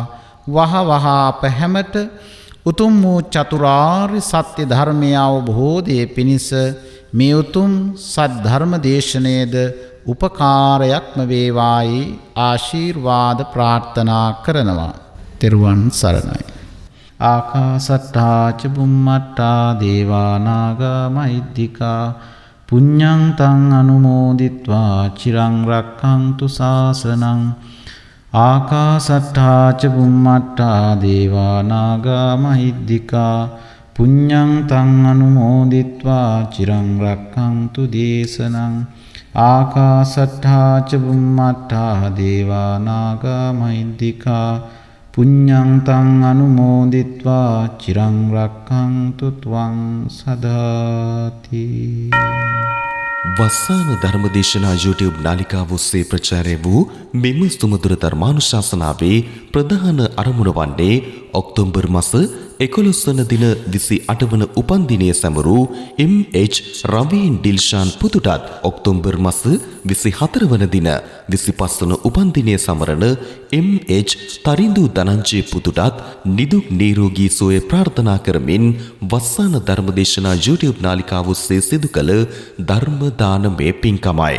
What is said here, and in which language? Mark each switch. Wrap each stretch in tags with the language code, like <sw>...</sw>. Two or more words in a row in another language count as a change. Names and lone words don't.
<si>වහ වහ අප හැමට උතුම් වූ චතුරාර්ය සත්‍ය ධර්මය අවබෝධයේ පිණිස මේ උතුම් සද්ධර්ම දේශනයේද උපකාරයක්ම වේවායි ආශිර්වාද ප්‍රාර්ථනා කරනවා. තෙරුවන් සරණයි.</si> <pi>ආකාසට්ටා ච බුම්මට්ටා දේවා නාග මහිද්దికා පුඤ්ඤං තං අනුමෝදිත්වා චිරං රක්ඛන්තු ශාසනං. ආකාසට්ටා ච බුම්මට්ටා දේවා නාග මහිද්దికා පුඤ්ඤං තං අනුමෝදිත්වා චිරං රක්ඛන්තු දේශනං. ආකාසට්ටා ච බුම්මට්ටා දේවා නාග මහිද්దికා පුඤ්ඤං තං අනුමෝදිත්වා චිරං රක්ඛන්තු ත්වං සදාති.</pi> <si>වස්සාන ධර්මදේශනා YouTube නාලිකාව ඔස්සේ ප්‍රචාරය වූ මෙම සුමధుර ධර්මානුශාසනාවේ ප්‍රධාන අරමුණ වන්නේ ඔක්තෝබර් මාස 11 වන දින 28 වන උපන්දිනය සැමරූ MH රවීන් ඩිල්ෂාන් පුතුටත් ඔක්තෝබර් මාස 24 වන දින 25 වන උපන්දිනය සමරන MH තරිඳු ධනංජය පුතුටත් නිදුක් නිරෝගී සුවය ප්‍රාර්ථනා කරමින් වස්සාන ධර්මදේශනා YouTube නාලිකාව ඔස්සේ සිදු කළ ධර්ම දානමය පින්කමයි.</si>